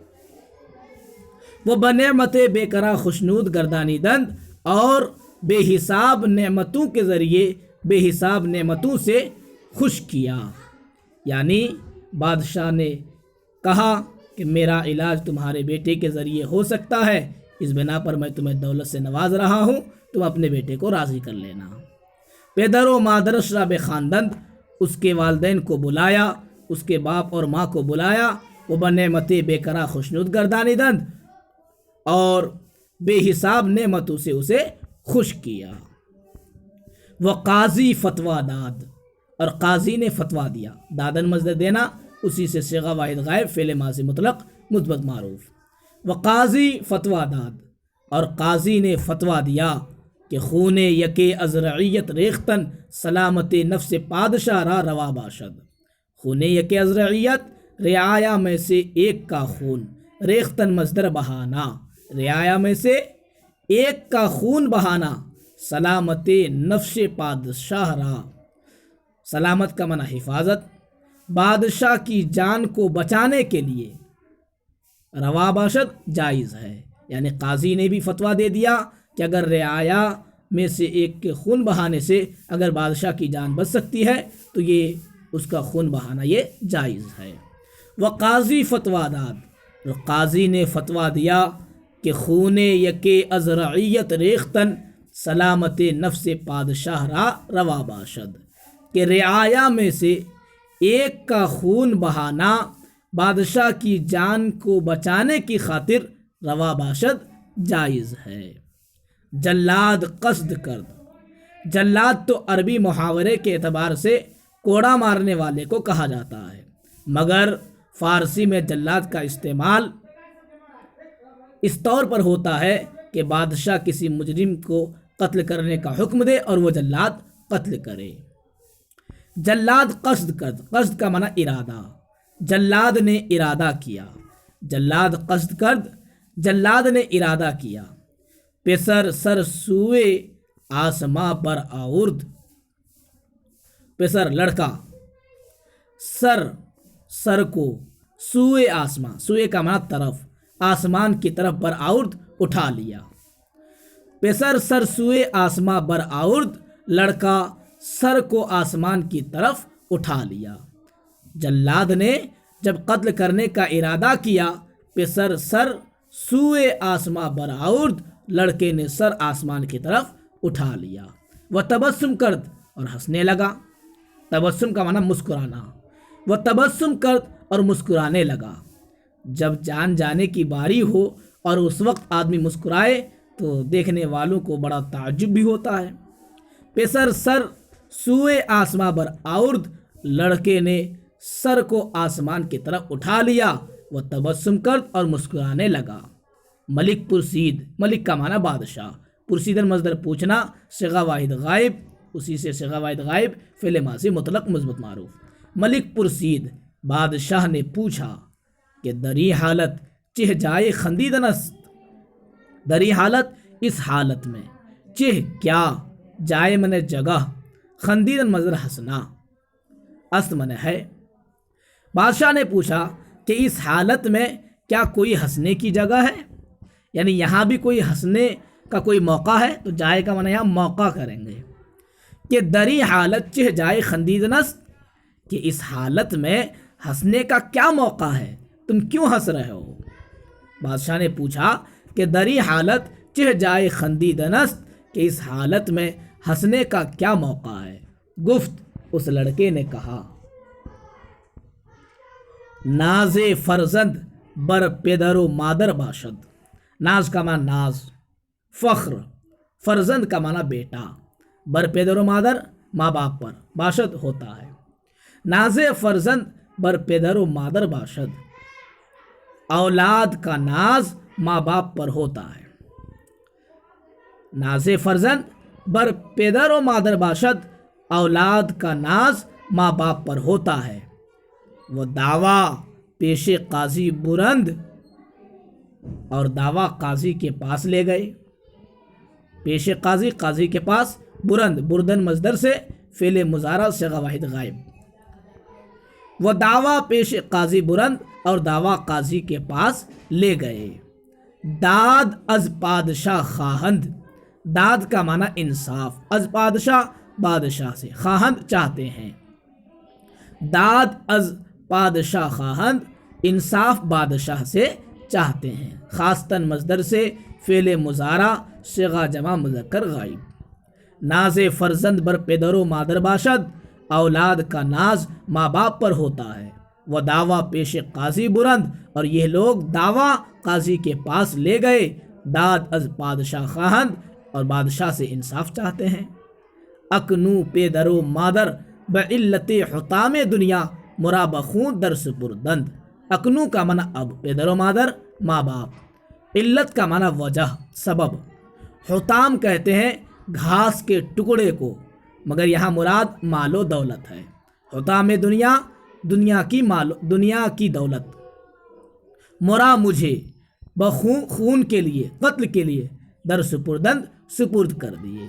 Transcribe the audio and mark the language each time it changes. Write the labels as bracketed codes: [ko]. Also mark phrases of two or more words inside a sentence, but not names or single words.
[ur] وہ [fa] بنعمت بے کراں خوشنود گردانیدند، [ur] اور بے حساب نعمتوں کے ذریعے بے حساب نعمتوں سے خوش کیا، یعنی بادشاہ نے کہا کہ میرا علاج تمہارے بیٹے کے ذریعے ہو سکتا ہے، اس بنا پر میں تمہیں دولت سے نواز رہا ہوں، تم اپنے بیٹے کو راضی کر لینا۔ [fa] پدر و مادرش را بخواندند، [ur] اس کے والدین کو بلایا، اس کے باپ اور ماں کو بلایا، وہ [fa] بنعمت بے کرا خوشنود گردانی دند [ur] اور بے حساب نعمتوں سے اسے خوش کیا۔ وہ [fa] قاضی فتویٰ داد، [ur] اور قاضی نے فتویٰ دیا، دادن مصدر دینا، اسی سے صیغہ واحد غائب فعل ماضی مطلق مثبت معروف۔ [fa] وہ قاضی فتویٰ داد، [ur] اور قاضی نے فتویٰ دیا کہ [fa] خون یکے از رعیت ریختن سلامت نفس پادشاہ را روا باشد۔ خون یکے از رعیت، [ur] رعایا میں سے ایک کا خون، ریختن مصدر بہانا، رعایا میں سے ایک کا خون بہانا، [fa] سلامت نفس پادشاہ را، [ur] سلامت کا معنی حفاظت، بادشاہ کی جان کو بچانے کے لیے [fa] روا باشد [ur] جائز ہے۔ یعنی قاضی نے بھی فتویٰ دے دیا کہ اگر رعایا میں سے ایک کے خون بہانے سے اگر بادشاہ کی جان بچ سکتی ہے تو یہ اس کا خون بہانا یہ جائز ہے۔ [fa] وہ قاضی فتویٰ داد، [ur] اور قاضی نے فتویٰ دیا کہ [fa] خون یکے از رعیت ریختن سلامت نفس پادشاہ را روا باشد، [ur] کہ رعایا میں سے ایک کا خون بہانا بادشاہ کی جان کو بچانے کی خاطر [fa] روا باشد [ur] جائز ہے۔ [fa] جلاد قصد کرد، [ur] جلاد تو عربی محاورے کے اعتبار سے کوڑا مارنے والے کو کہا جاتا ہے، مگر فارسی میں جلاد کا استعمال اس طور پر ہوتا ہے کہ بادشاہ کسی مجرم کو قتل کرنے کا حکم دے اور وہ جلاد قتل کرے۔ [fa] جلاد قصد کرد، [ur] قصد کا معنی ارادہ، جلاد نے ارادہ کیا، [fa] جلاد قصد کرد، [ur] جلاد نے ارادہ کیا۔ [fa] پسر سر سوئے آسماں پر آورد، [ur] پسر لڑکا، سر کو، [fa] سوئے آسمان، [ur] سوئے کا معنی طرف، آسمان کی طرف [fa] بر آورد [ur] اٹھا لیا۔ [fa] پسر سر سوئے آسماں بر آورد، [ur] لڑکا سر کو آسمان کی طرف اٹھا لیا۔ جلاد نے جب قتل کرنے کا ارادہ کیا، [fa] پسر سر سوئے آسماں بر آورد، [ur] لڑکے نے سر آسمان کی طرف اٹھا لیا۔ [fa] وہ تبسم کرد، [ur] اور ہنسنے لگا، تبسم کا معنی مسکرانا، [fa] وہ تبسم کرد [ur] اور مسکرانے لگا۔ جب جان جانے کی باری ہو اور اس وقت آدمی مسکرائے تو دیکھنے والوں کو بڑا تعجب بھی ہوتا ہے۔ [fa] پسر سر سوئے آسماں بر آورد، [ur] لڑکے نے سر کو آسمان کی طرف اٹھا لیا، [fa] وہ تبسم کرد [ur] اور مسکرانے لگا۔ [fa] ملک پرسید، [ur] ملک کا معنی بادشاہ، پرسیدن مصدر پوچھنا، صیغہ واحد غائب، اسی سے صیغہ واحد غائب فعل ماضی مطلق مثبت معروف۔ [fa] ملک پرسید، [ur] بادشاہ نے پوچھا کہ [fa] دری حالت چہ جائے خندیدن است، دری حالت [ur] اس حالت میں، چہ کیا، جائے من جگہ، خندیدن مصدر ہنسنا، است من ہے۔ بادشاہ نے پوچھا کہ اس حالت میں کیا کوئی ہنسنے کی جگہ ہے، یعنی یہاں بھی کوئی ہنسنے کا کوئی موقع ہے، تو جائے کا معنی یہاں موقع کریں گے کہ [fa] دری حالت چہ جائے خندیدن است، [ur] کہ اس حالت میں ہنسنے کا کیا موقع ہے، تم کیوں ہنس رہے ہو۔ بادشاہ نے پوچھا کہ [fa] دری حالت چہ جائے خندیدن است، [ur] کہ اس حالت میں ہنسنے کا کیا موقع ہے۔ گفت، اس لڑکے نے کہا، [fa] ناز فرزند بر پدر و مادر باشد، [ur] ناز کا معنی ناز، فخر، فرزند کا معنی بیٹا، [fa] بر پدر و مادر [ur] ماں باپ پر، باشد ہوتا ہے۔ [fa] ناز فرزند بر پدر و مادر باشد، [ur] اولاد کا ناز ماں باپ پر ہوتا ہے۔ [fa] ناز فرزند بر پدر و مادر باشد، [ur] اولاد کا ناز ماں باپ پر ہوتا ہے۔ [fa] وہ دعویٰ پیش قاضی برند، [ur] اور دعویٰ قاضی کے پاس لے گئے، [fa] پیش قاضی [ur] قاضی کے پاس، برند بردن مصدر سے فعل مضارع صیغہ واحد غائب۔ [fa] وہ دعویٰ پیش قاضی برند، [ur] اور دعویٰ قاضی کے پاس لے گئے۔ [fa] داد از پادشاہ خواہند، [ur] داد کا معنی انصاف، [fa] از پادشاہ [ur] بادشاہ سے، خواہند چاہتے ہیں، [fa] داد از پادشاہ خواہند، [ur] انصاف بادشاہ سے چاہتے ہیں۔ خاصتاً مصدر سے فعل مضارع صیغہ جمع مذکر غائب۔ [fa] ناز فرزند بر پدر و مادر باشد، [ur] اولاد کا ناز ماں باپ پر ہوتا ہے، [fa] وہ دعویٰ پیش قاضی برند، [ur] اور یہ لوگ دعویٰ قاضی کے پاس لے گئے، [fa] داد از بادشاہ خواہند، [ur] اور بادشاہ سے انصاف چاہتے ہیں۔ [fa] اکنو پیدر و مادر بعلت حطام دنیا مرا بخون در سپردند۔ [ur] اکنو کا معنی اب، [fa] پیدر و مادر [ur] ماں باپ، علت کا معنی وجہ سبب، حطام کہتے ہیں گھاس کے ٹکڑے کو، مگر یہاں مراد مال و دولت ہے۔ [fa] حطام دنیا، [ur] دنیا کی دولت، مرا مجھے، خون کے لیے، قتل کے لیے، [fa] در سپردند [ur] سپرد کر دیے۔